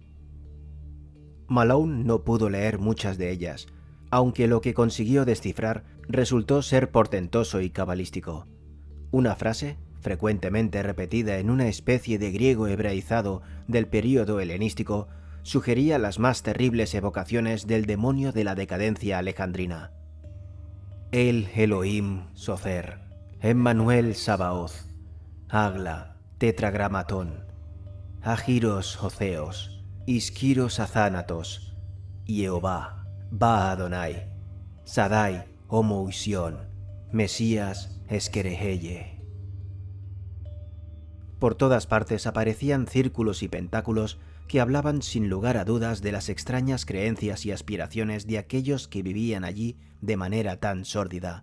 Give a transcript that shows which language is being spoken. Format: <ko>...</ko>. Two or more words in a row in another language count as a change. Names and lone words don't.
<es>Malone no pudo leer muchas de ellas, aunque lo que consiguió descifrar resultó ser portentoso y cabalístico. Una frase, frecuentemente repetida en una especie de griego hebraizado del período helenístico, sugería las más terribles evocaciones del demonio de la decadencia alejandrina. El Elohim Socer, Emmanuel Sabaoth, Agla, Tetragramatón, Agiros Oceos, Isquiros Azánatos, Jehová, Ba Adonai, Sadai, Homoision, Mesías Esquereheye. Por todas partes aparecían círculos y pentáculos que hablaban sin lugar a dudas de las extrañas creencias y aspiraciones de aquellos que vivían allí de manera tan sórdida.</es>